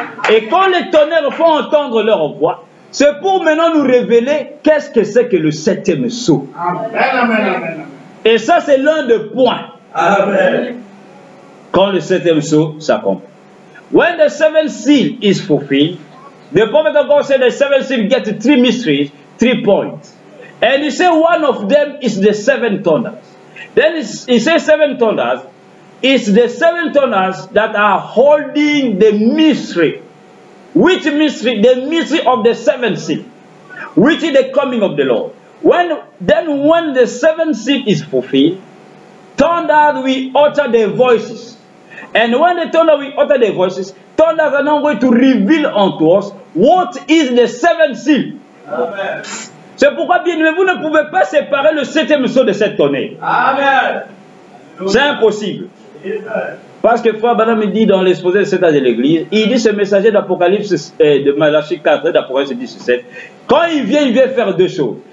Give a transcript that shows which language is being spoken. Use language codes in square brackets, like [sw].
[fr] Et quand les tonnerres font entendre leur voix, c'est pour maintenant nous révéler qu'est-ce que c'est que le 7e sceau. Amen. Et ça, c'est l'un des points. Amen. Quand le 7e sceau s'accomplit. [en] When the 7th seal is fulfilled, the prophet of God said the 7th seal gets 3 mysteries, 3 points. And he said one of them is the 7 thunders. Then he says 7 thunders. It's the 7 thunders that are holding the mystery. Which mystery? The mystery of the 7th seal, which is the coming of the Lord. When the 7th seal is fulfilled, thunders will utter their voices. And when the thunder will utter their voices, thunders are now going to reveal unto us what is the 7th seal. Amen. [fr] C'est pourquoi, bien aimé, vous ne pouvez pas séparer le 7e sceau de cette tonnerre. Amen. C'est impossible. Parce que Frère Branham dit dans l'exposé de cet âge de l'Église, il dit ce messager d'Apocalypse de Malachie 4 et d'Apocalypse 17, quand il vient faire 2 choses.